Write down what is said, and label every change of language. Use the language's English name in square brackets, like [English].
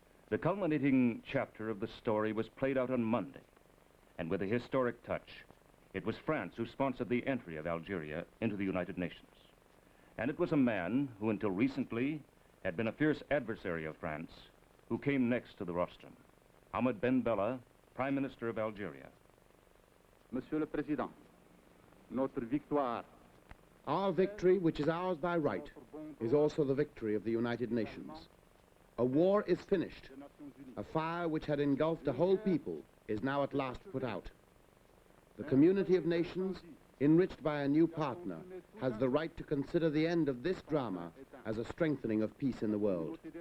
[English] The culminating chapter of the story was played out on Monday, and with a historic touch, it was France who sponsored the entry of Algeria into the United Nations. And it was a man who until recently had been a fierce adversary of France who came next to the rostrum, Ahmed Ben Bella, Prime Minister of Algeria. [French] Monsieur le Président, notre victoire. [English] Our victory, which is ours by right, is also the victory of the United Nations. A war is finished. A fire which had engulfed a whole people is now at last put out. The community of nations, enriched by a new partner, has the right to consider the end of this drama as a strengthening of peace in the world.